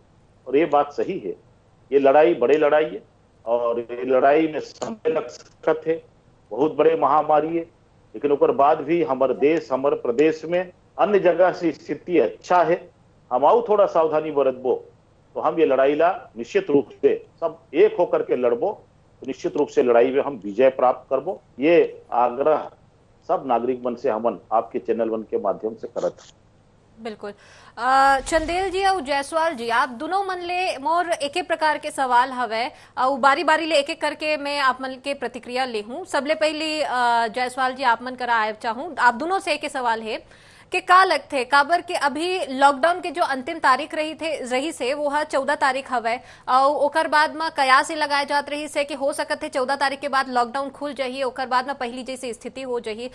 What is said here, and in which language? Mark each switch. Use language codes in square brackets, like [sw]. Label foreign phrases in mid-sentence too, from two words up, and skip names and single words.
[hne] और ये बात सही है, ये लड़ाई बड़ी लड़ाई है और ये लड़ाई में समय लग सकत है, बहुत बड़े महामारी है, लेकिन ऊपर बाद भी हमारे देश हमारे प्रदेश में अन्य जगह से स्थिति अच्छा है। हम आओ थोड़ा सावधानी बरतबो तो हम ये लड़ाई ला निश्चित रूप से सब एक होकर के लड़बो, तो निश्चित रूप से लड़ाई में हम विजय प्राप्त करबो। ये आग्रह सब नागरिक मन से हमन आपके चैनल वन के माध्यम से करत। बिल्कुल। चंदेल जी और जायसवाल जी, आप दोनों मन ले मोर एक प्रकार के सवाल हवे और बारी बारी ले एक करके मैं आप मन के प्रतिक्रिया ले हूं। सबले पहली जायसवाल जी आप मन करा आए चाहूं, आप दोनों से एक सवाल है कि का लगथे काबर के अभी लॉकडाउन के जो अंतिम तारीख रही से वो 14 तारीख हवे और ओकर बाद में कयास ही लगाए जात रही से कि हो सकत है 14 तारीख के बाद लॉकडाउन खुल जाही, ओकर बाद में पहली जैसी स्थिति हो जाही।